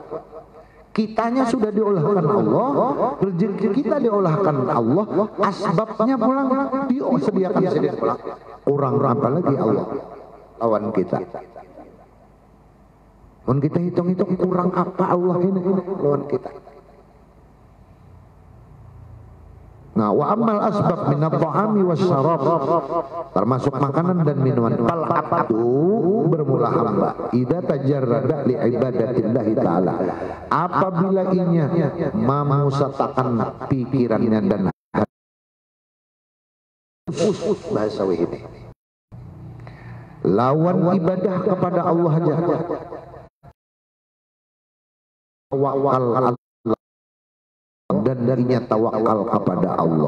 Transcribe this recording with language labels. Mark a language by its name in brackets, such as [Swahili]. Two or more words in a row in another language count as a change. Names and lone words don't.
[Banjar] Kitanya sudah diolahkan Allah, rezeki kita diolahkan Allah, asbabnya pulang disediakan sendiri pulang. Kurang apa lagi Allah lawan kita. Mun kita hitung-hitung kurang apa Allah ini lawan kita. Nah, [Arabic] وأما الأسباب من الطعام والشراب, [Indonesian] termasuk makanan dan minuman. [Arabic] فالعبد [Banjar] bermula hamba [Arabic] إذا تجرد لعبادة الله تعالى, [Banjar] apabila inya memusatakan pikirannya dan bahasa ini lawan ibadah kepada Allah aja. Tawakal dan darinya tawakal kepada Allah.